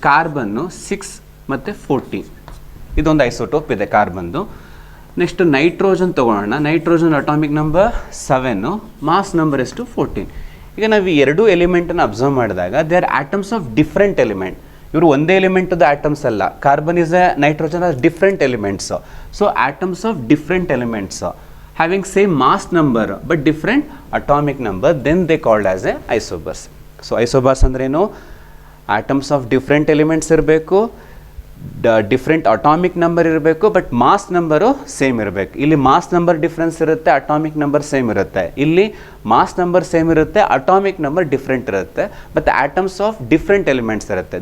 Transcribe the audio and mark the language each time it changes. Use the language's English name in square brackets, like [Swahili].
[Kannada] Carbon 6 ಮತ್ತು 14 ಇದೊಂದು isotope ಇದೆ ಕಾರ್ಬನ್ದು. ನೆಕ್ಸ್ಟ್ ನೈಟ್ರೋಜನ್ ತೊಗೊಳ್ಳೋಣ. Nitrogen atomic number 7, mass number ಎಷ್ಟು, 14. ಈಗ ನಾವು ಈ ಎರಡೂ ಎಲಿಮೆಂಟನ್ನು ಅಬ್ಸರ್ವ್ ಮಾಡಿದಾಗ [English] They are atoms of different element. [Kannada] ಇವರು ಒಂದೇ ಎಲಿಮೆಂಟದ ಆಟಮ್ಸ್ ಅಲ್ಲ, [English] Carbon is a nitrogen are different elements. So atoms of different elements having same mass number but different atomic number, then they called as a isobars. [Kannada] So isobars ಅಂದ್ರೆ ಏನು, [English] atoms of different elements [Kannada] ಇರಬೇಕು, different atomic number ಇರಬೇಕು, but mass number same ಇರಬೇಕು. ಇಲ್ಲಿ mass number difference ಇರುತ್ತೆ, atomic number same ಇರುತ್ತೆ. ಇಲ್ಲಿ mass number same ಇರುತ್ತೆ, ಅಟಾಮಿಕ್ ನಂಬರ್ ಡಿಫ್ರೆಂಟ್ ಇರುತ್ತೆ, ಮತ್ತು ಆಟಮ್ಸ್ ಆಫ್ ಡಿಫ್ರೆಂಟ್ ಎಲಿಮೆಂಟ್ಸ್ ಇರುತ್ತೆ.